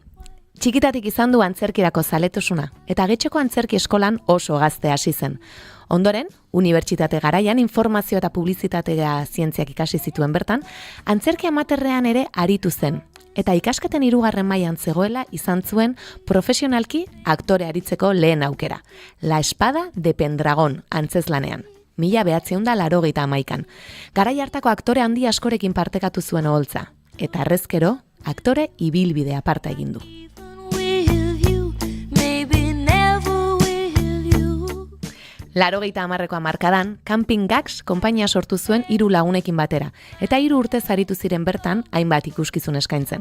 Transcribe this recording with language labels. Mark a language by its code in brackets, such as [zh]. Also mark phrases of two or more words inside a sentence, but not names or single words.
[eu] Txikitatik izan du antzerkirako zaletasuna, eta Getxoko antzerki eskolan oso gazte hasi zen. Ondoren, unibertsitate garaian informazio eta publizitatea zientziak ikasi zituen bertan, antzerki amaterrean ere aritu zen, eta ikasketen 3. mailan zegoela izan zuen profesionalki aktore aritzeko lehen aukera. La Espada de Pendragon antzezlanean. 1981an. Garai hartako aktore handi askorekin partekatu zuen oholtza, eta harrezkero aktore ibilbide aparta egin du. Larogeita hamarreko hamarkadan, Camping Gags konpainia sortu zuen 3 lagunekin batera, eta 3 urtez aritu ziren bertan hainbat ikuskizun eskaintzen.